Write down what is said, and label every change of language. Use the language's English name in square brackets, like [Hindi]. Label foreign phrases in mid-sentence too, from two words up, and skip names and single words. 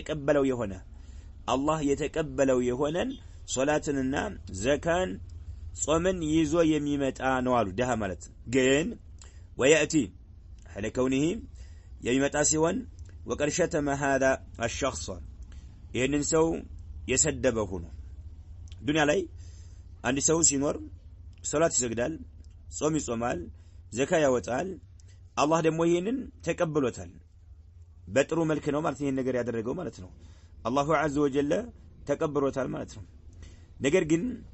[Amharic] የተቀበለው የሆነን ሶላትንና ዘካን ጾምን ይዞ የሚመጣ ነው አሉ ደሃ ማለት ግን [Arabic] وياتي على كونه [Amharic] የሚመጣ ሲሆን [Arabic] وقد شتم هذا الشخص [Amharic] ይሄንን ሰው የሰደበ ሆኖ ዱንያ ላይ አንድ ሰው ሲኖር ሶላት ይሰግዳል ጾም ይጾማል ዘካ ያወጣል አላህ ደግሞ ይሄንን ተቀብሎታል በጥሩ መልክ ነው ማለት ይሄን ነገር ያደረገው ማለት ነው [Arabic] الله عز وجل [Amharic] ተቀብሎታል ማለት ነው ነገር ግን